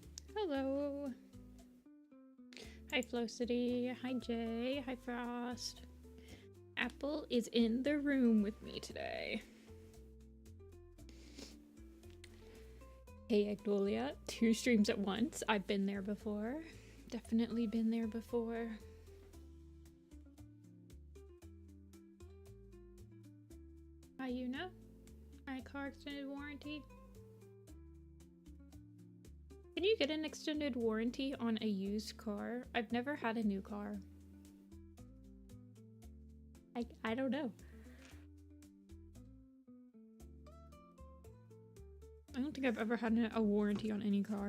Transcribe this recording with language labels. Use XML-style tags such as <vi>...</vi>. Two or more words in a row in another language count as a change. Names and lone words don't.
<en>Hello. Hi Flocity. Hi Jay. Hi Frost. Apple is in the room with me today. Hey Agnolia. 2 streams at once. I've been there before. Definitely been there before. Hi Yuna. Hi car extended warranty. Can you get an extended warranty on a used car? I've never had a new car. I don't know. I don't think I've ever had a warranty on any car.</en>